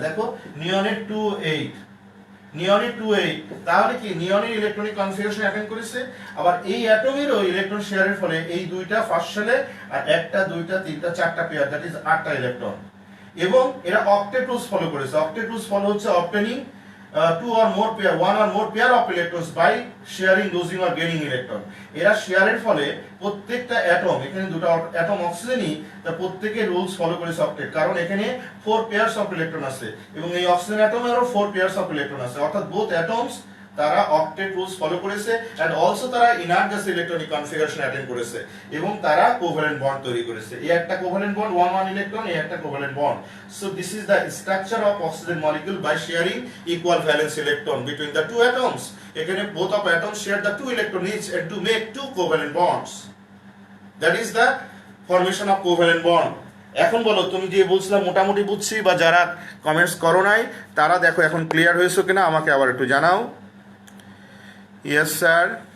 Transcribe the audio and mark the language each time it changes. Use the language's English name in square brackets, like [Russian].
[Bangla] দেখো নিয়নের 2 8, নিয়নের 2 8। তাহলে কি নিয়নের ইলেকট্রনিক কনফিগারেশন অ্যাটেন্ড করেছে। আবার এই অ্যাটমেরও ইলেকট্রন শেয়ারের ফলে এই দুইটা ফার্স্ট শেলে, আর 1টা 2টা 3টা 4টা পেয়ার, দ্যাট ইজ 8টা ইলেকট্রন। এবং এরা অক্টেট রুলস ফলো করেছে। অক্টেট রুলস ফলো হচ্ছে obtaining [English] two or more pair, one or more pair of electrons by sharing, losing or gaining electron. [Bangla] এরা শেয়ারের ফলে প্রত্যেকটা অ্যাটম, এখানে দুটো অ্যাটম অক্সিজেনই, তা প্রত্যেকের রুলস ফলো করেছে অক্টেট, কারণ এখানে 4 পেয়ারস অফ ইলেকট্রন আছে এবং এই অক্সিজেন অ্যাটমেরও 4 পেয়ারস অফ ইলেকট্রন আছে, অর্থাৎ বোথ অ্যাটমস তারা অক্টেট রুলস ফলো করেছে এন্ড অলসো তারা inner gas electronic configuration attend করেছে এবং তারা কোভ্যালেন্ট বন্ড তৈরি করেছে। এই একটা কোভ্যালেন্ট বন্ড 1 1 ইলেকট্রন, এই একটা covalent bond. [English] So this is the structure of oxygen molecule by sharing equal valence electron between the two atoms. এখানে both of atoms share the 2 electron each and to make 2 covalent bonds. That is the formation of covalent bond. [Bangla] এখন বলো, তুমি যে বলছিলা মোটামুটি বুঝছি বা যারা কমেন্টস করো নাই তারা দেখো এখন ক্লিয়ার হয়েছে কিনা আমাকে আবার একটু জানাও। Yes sir.